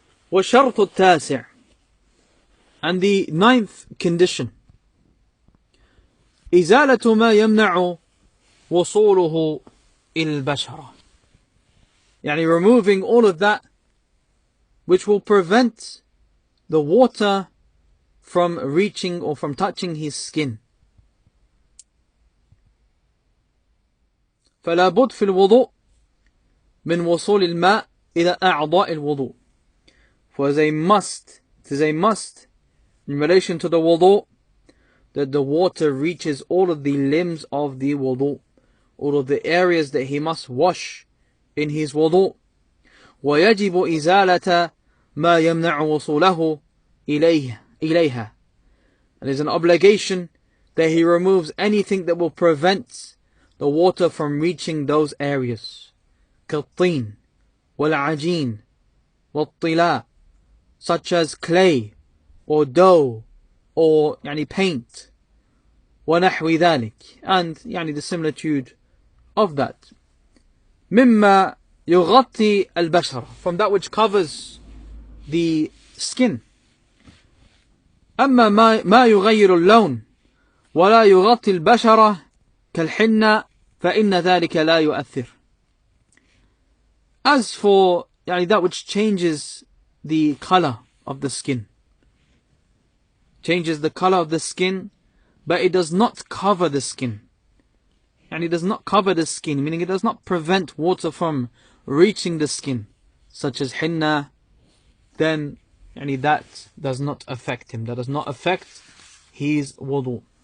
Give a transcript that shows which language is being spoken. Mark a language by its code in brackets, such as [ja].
[ar] والشرط التاسع, [en] and the 9th condition, [ar] إزالة ما يمنع وصوله إلى البشرة, [en] removing all of that which will prevent the water from reaching or from touching his skin. [ar] فلا بد في الوضوء من وصول الماء إلى أعضاء الوضوء. [en] For it is a must in relation to the wudu that the water reaches all of the limbs of the wudu, all of the areas that he must wash in his wudu. [ar] ويجب إزالة ما يمنع وصوله إليها. [en] It is an obligation that he removes anything that will prevent the water from reaching those areas. [ar] كالطين والعجين والطلاء, [en] such as clay or dough or paint, [ar] ونحو ذلك, [en] and the similitude of that. [ar] مما يغطي البشرة, [en] from that which covers the skin. [ar] أما ما يغير اللون ولا يغطي البشرة كالحنة فإن ذلك لا يؤثر. [en] As for that which changes the color of the skin, changes the color of the skin, but it does not cover the skin. It does not cover the skin, meaning it does not prevent water from reaching the skin, such as henna, then that does not affect him. That does not affect his wudu.